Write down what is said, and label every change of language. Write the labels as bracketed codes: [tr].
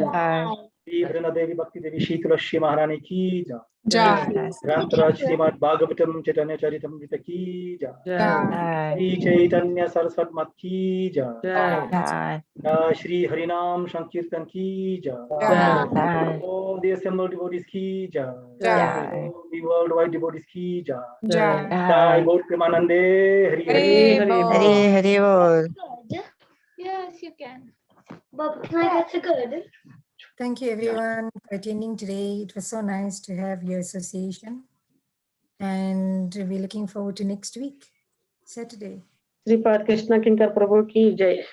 [hi] श्री वृंदा देवी भक्ति देवी शीतलक्ष्मी महारानी की जय। ग्रंथराज श्रीमद् भागवतम चैतन्य चरितमृत की जय। श्री चैतन्य सरस्वती मत की जय। श्री हरिनाम संकीर्तन की जय। [en] All the assembled devotees [hi] की जय। [en] The worldwide devotees की जय। [hi] जय गौर प्रेमानंदे हरि हरि हरि बोल। [en] Yes, you can. But can I get a good? Thank you everyone for attending today. It was so nice to have your association. And we're looking forward to next week, Saturday. [hi] Shripad Krishna किंकर प्रभु की जय।